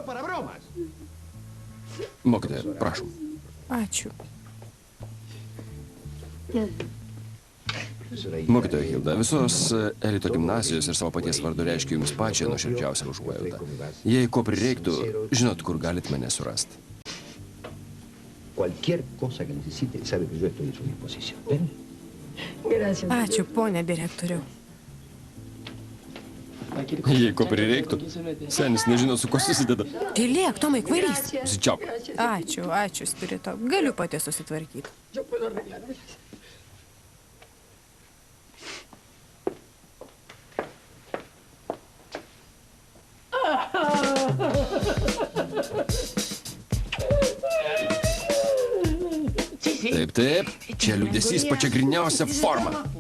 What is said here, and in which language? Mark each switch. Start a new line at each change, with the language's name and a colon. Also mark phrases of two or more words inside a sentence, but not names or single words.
Lithuanian: Mokytoja, prašom. Ačiū. Mokytoja Hilda, visos elito gimnazijos ir savo paties vardu reiškia jums pačią nuoširdžiausią užuojautą. Jei ko prireiktų, žinot, kur galit mane surasti.
Spanish: Cualquier cosa que necesite, sabe que yo estoy a su disposición. ¿Ven?
Lithuanian: Ačiū, ponė direktoriau. Jei ko prireiktų, senis nežino, su ko susideda. Tylėk, Tomai, kvailys. Sučiauk. Ačiū, ačiū, Spirito. Galiu pati susitvarkyti. Taip, taip, čia liūdesys pačia griniausia forma.